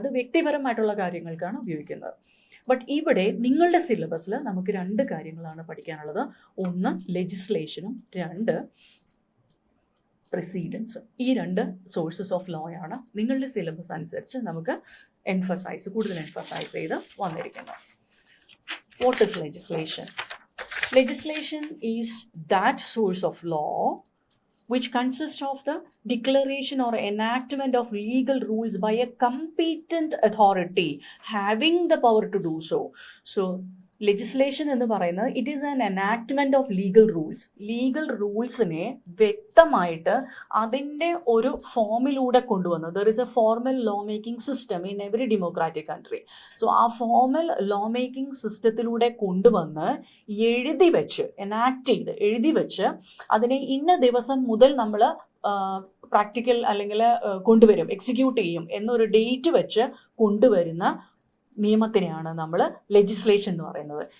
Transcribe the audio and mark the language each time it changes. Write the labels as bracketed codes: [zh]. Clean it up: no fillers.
[ml] അത് വ്യക്തിപരമായിട്ടുള്ള കാര്യങ്ങൾക്കാണ് ഉപയോഗിക്കുന്നത്. ബട്ട് ഇവിടെ നിങ്ങളുടെ സിലബസിൽ നമുക്ക് 2 കാര്യങ്ങളാണ് പഠിക്കാനുള്ളത്. ഒന്ന് ലെജിസ്ലേഷനും, 2 പ്രസിഡൻസ്. ഈ 2 സോഴ്സസ് ഓഫ് ലോ ആണ് നിങ്ങളുടെ സിലബസ് അനുസരിച്ച് നമുക്ക് കൂടുതൽ എംഫസൈസ് ചെയ്ത് വന്നിരിക്കുന്നത്. [en] What is legislation? Legislation is that source of law which consists of the declaration or enactment of legal rules by a competent authority having the power to do so. So, legislation [ml] എന്ന് പറയുന്നത് [en] It is an enactment of legal rules. [ml] Legal റൂൾസിനെ വ്യക്തമായിട്ട് അതിൻ്റെ ഒരു ഫോമിലൂടെ കൊണ്ടുവന്നത്. [en] There is a formal law making system in every democratic country. [ml] So ആ formal law making സിസ്റ്റത്തിലൂടെ കൊണ്ടുവന്ന് എഴുതി വെച്ച്, എനാക്ട് ചെയ്ത് എഴുതി വെച്ച് അതിനെ ഇന്ന ദിവസം മുതൽ നമ്മൾ പ്രാക്ടിക്കൽ അല്ലെങ്കിൽ കൊണ്ടുവരും, എക്സിക്യൂട്ട് ചെയ്യും എന്നൊരു ഡേറ്റ് വെച്ച് കൊണ്ടുവരുന്ന നിയമത്തിനെയാണ് നമ്മൾ ലെജിസ്ലേഷൻ എന്ന് പറയുന്നത്.